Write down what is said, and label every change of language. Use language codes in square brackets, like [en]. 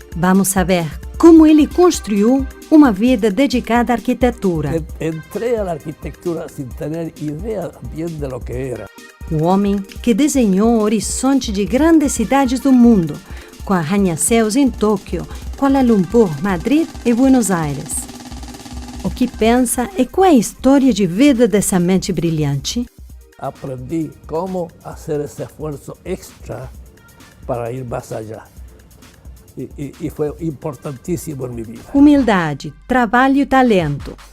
[pt] Vamos saber como ele construiu uma vida dedicada à arquitetura. [es] Entré a la arquitectura sin tener idea bien de lo que era. [pt] O homem que desenhou o horizonte de grandes cidades do mundo, com arranha-céus em Tóquio, Kuala Lumpur, Madrid e Buenos Aires. O que pensa e qual é a história de vida dessa mente brilhante? [es] Aprendí cómo hacer ese esfuerzo extra para ir más allá. Y fue [pt] importantíssimo em minha vida. Humildade, trabalho e talento.